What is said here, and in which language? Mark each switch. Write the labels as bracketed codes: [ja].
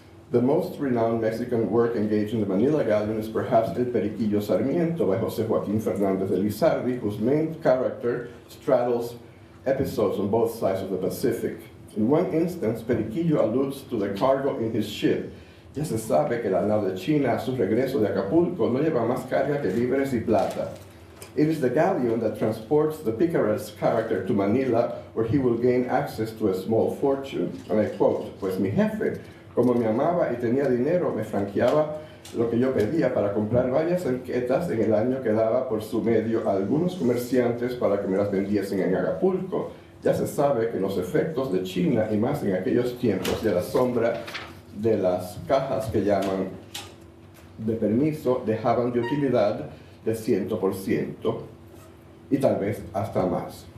[en] The most renowned Mexican work engaged in the Manila Galleon is perhaps El Periquillo Sarmiento by José Joaquín Fernández de Lizardi, whose main character straddles episodes on both sides of the Pacific. In one instance, Periquillo alludes to the cargo in his ship. [es] Ya se sabe que la nao de China a su regreso de Acapulco no lleva más carga que víveres y plata. [en] It is the galleon that transports the picaresque character to Manila, where he will gain access to a small fortune. And I quote, [es] pues mi jefe, como me amaba y tenía dinero, me franqueaba lo que yo pedía para comprar varias anquetas en el año que daba por su medio a algunos comerciantes para que me las vendiesen en Acapulco. Ya se sabe que los efectos de China, y más en aquellos tiempos de la sombra de las cajas que llaman de permiso, dejaban de utilidad de 100% y tal vez hasta más.